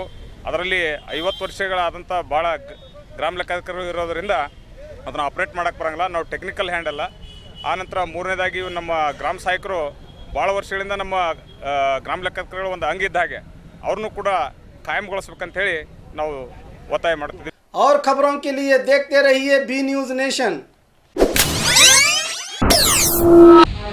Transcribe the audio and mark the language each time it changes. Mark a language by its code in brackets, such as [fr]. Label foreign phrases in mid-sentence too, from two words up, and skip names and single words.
[kn] ಅದರಲ್ಲಿ 50 ವರ್ಷಗಳಾದಂಥ ಭಾಳ ಗ್ರಾಮ ಲೆಕ್ಕಾಧಿಕಾರಿಗಳು ಇರೋದರಿಂದ ಅದನ್ನು ಆಪ್ರೇಟ್ ಮಾಡೋಕ್ಕೆ ಬರೋಂಗಿಲ್ಲ, ನಾವು [en] technical hand [kn] ಅಲ್ಲ। ಆನಂತರ ಮೂರನೇದಾಗಿ ನಮ್ಮ ಗ್ರಾಮ ಸಹಾಯಕರು ಭಾಳ ವರ್ಷಗಳಿಂದ ನಮ್ಮ ಗ್ರಾಮ ಲೆಕ್ಕಾಧಿಕಾರಿಗಳು ಒಂದು ಅಂಗಿದ್ದ ಹಾಗೆ ಅವ್ರನ್ನೂ ಕೂಡ ಕಾಯಂಗೊಳಿಸಬೇಕಂತ ಹೇಳಿ ನಾವು ಒತ್ತಾಯ ಮಾಡ್ತಿದ್ದೀವಿ। [hi] और खबरों के लिए देखते रहिए बी न्यूज नेशन। ನ್ಯೂಸ್.